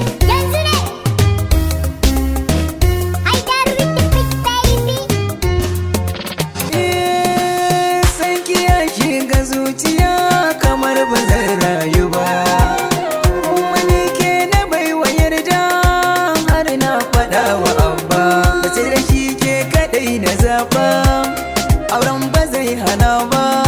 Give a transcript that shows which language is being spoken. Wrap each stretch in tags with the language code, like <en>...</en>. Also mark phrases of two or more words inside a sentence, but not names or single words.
<ha>Yanzu ne.</ha> <en>Haidar with the big baby.</en> <ha>Eh, san ki ya shiga zuciya kamar ba zan rayu ba. Wani ke na bai wa yarda har na faɗa wa abba. Mace da shi ke kaɗai na zaɓa, auren ba zai hana ba.</ha>